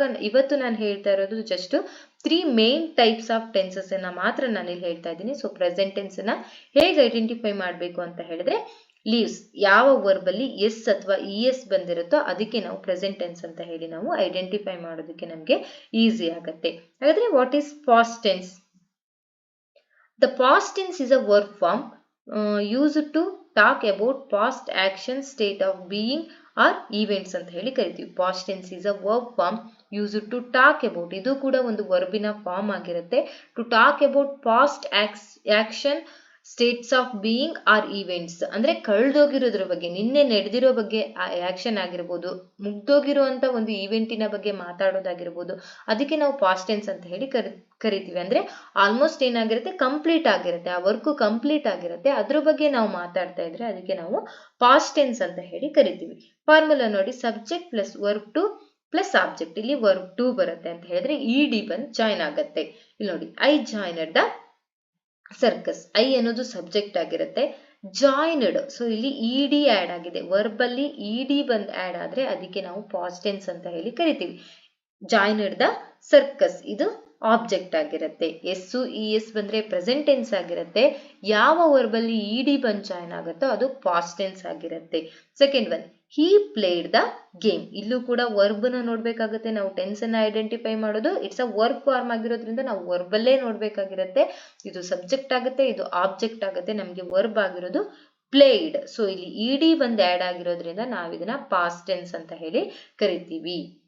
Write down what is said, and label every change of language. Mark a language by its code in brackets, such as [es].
[kn] ಇವತ್ತು ನಾನು ಹೇಳ್ತಾ ಇರೋದು just 3 main types of tenses ಅನ್ನ ಮಾತ್ರ ನಾನು ಇಲ್ಲಿ ಹೇಳ್ತಾ ಇದ್ದೀನಿ. ಸೊ ಪ್ರೆಸೆಂಟ್ ಟೆನ್ಸ್ ಅನ್ನ ಹೇಗೆ ಐಡೆಂಟಿಫೈ ಮಾಡಬೇಕು ಅಂತ ಹೇಳಿದ್ರೆ, ಲೀವ್ಸ್ ಯಾವ ವರ್ಬ್ ಅಲ್ಲಿ ಎಸ್ ಅಥವಾ es ಬಂದಿರುತ್ತೋ ಅದಕ್ಕೆ ನಾವು ಪ್ರೆಸೆಂಟ್ ಟೆನ್ಸ್ ಅಂತ ಹೇಳಿ ನಾವು ಐಡೆಂಟಿಫೈ ಮಾಡೋದಕ್ಕೆ ನಮಗೆ ಈಸಿ ಆಗುತ್ತೆ. [en] ಹಾಗಾದ್ರೆ what is past tense? The past tense is a verb form used to talk about past action, state of being or events [kn] ಅಂತ ಹೇಳಿ ಕರಿತೀವಿ. [en] Past tense is a verb form used to talk about. [kn] ಇದು ಕೂಡ ಒಂದು ವರ್ಬಿನ form ಆಗಿರುತ್ತೆ. [en] to talk about past action, states of being or events [kn] ಅಂದ್ರೆ ಕಳೆದೋಗಿರೋದ್ರ ಬಗ್ಗೆ, ನಿನ್ನೆ ನಡೆದಿರೋ ಬಗ್ಗೆ ಆಕ್ಷನ್ ಆಗಿರ್ಬೋದು, ಮುಗ್ದೋಗಿರುವಂತ ಒಂದು ಈವೆಂಟಿನ ಬಗ್ಗೆ ಮಾತಾಡೋದಾಗಿರ್ಬೋದು, ಅದಕ್ಕೆ ನಾವು ಪಾಸ್ಟ್ ಟೆನ್ಸ್ ಅಂತ ಹೇಳಿ ಕರಿತೀವಿ. ಅಂದ್ರೆ ಆಲ್ಮೋಸ್ಟ್ ಏನಾಗಿರುತ್ತೆ, ಕಂಪ್ಲೀಟ್ ಆಗಿರುತ್ತೆ, ಆ ವರ್ಕ್ ಕಂಪ್ಲೀಟ್ ಆಗಿರುತ್ತೆ, ಅದ್ರ ಬಗ್ಗೆ ನಾವು ಮಾತಾಡ್ತಾ ಇದ್ರೆ ಅದಕ್ಕೆ ನಾವು ಪಾಸ್ಟ್ ಟೆನ್ಸ್ ಅಂತ ಹೇಳಿ ಕರಿತೀವಿ. [en] Formula ನೋಡಿ, subject plus verb 2 plus object. [kn] ಇಲ್ಲಿ ವರ್ಬ್ 2 ಬರುತ್ತೆ ಅಂತ ಹೇಳಿದ್ರೆ ed ಬಂದು ಜಾಯಿನ್ ಆಗುತ್ತೆ. ಇಲ್ಲಿ ನೋಡಿ, [en] I joined the circus. [kn] I ಅನ್ನೋದು ಸಬ್ಜೆಕ್ಟ್ ಆಗಿರುತ್ತೆ, ಜಾಯಿನ್ಡ್, ಸೊ ಇಲ್ಲಿ ed ಆಡ್ ಆಗಿದೆ. ವರ್ಬ್ ಅಲ್ಲಿ ed ಬಂದ್ ಆಡ್ ಆದ್ರೆ ಅದಕ್ಕೆ ನಾವು ಪಾಸ್ಟ್ ಟೆನ್ಸ್ ಅಂತ ಹೇಳಿ ಕರಿತೀವಿ. [en] joined the circus [kn] ಇದು ಆಬ್ಜೆಕ್ಟ್ ಆಗಿರುತ್ತೆ. es ಬಂದ್ರೆ ಪ್ರೆಸೆಂಟ್ ಟೆನ್ಸ್ ಆಗಿರುತ್ತೆ. ಯಾವ ವರ್ಬ್ ಅಲ್ಲಿ ed ಬಂದ್ ಜಾಯಿನ್ ಆಗುತ್ತೋ ಅದು ಪಾಸ್ಟ್ ಟೆನ್ಸ್ ಆಗಿರುತ್ತೆ. [en] Second one, he played the game. [kn] ಇಲ್ಲೂ ಕೂಡ ವರ್ಬ್ ನ ನೋಡ್ಬೇಕಾಗುತ್ತೆ ನಾವು ಟೆನ್ಸ್ ಅನ್ನ ಐಡೆಂಟಿಫೈ ಮಾಡೋದು. [en] it's a verb form [kn] ಆಗಿರೋದ್ರಿಂದ ನಾವು ವರ್ಬ್ ಅಲ್ಲೇ ನೋಡ್ಬೇಕಾಗಿರುತ್ತೆ. ಇದು ಸಬ್ಜೆಕ್ಟ್ ಆಗುತ್ತೆ, ಇದು ಆಬ್ಜೆಕ್ಟ್ ಆಗುತ್ತೆ. ನಮ್ಗೆ ವರ್ಬ್ ಆಗಿರೋದು ಪ್ಲೇಡ್. ಸೊ ಇಲ್ಲಿ ಇಡಿ ಬಂದು ಆಡ್ ಆಗಿರೋದ್ರಿಂದ ನಾವು ಇದನ್ನ ಪಾಸ್ಟ್ ಟೆನ್ಸ್ ಅಂತ ಹೇಳಿ ಕರಿತೀವಿ.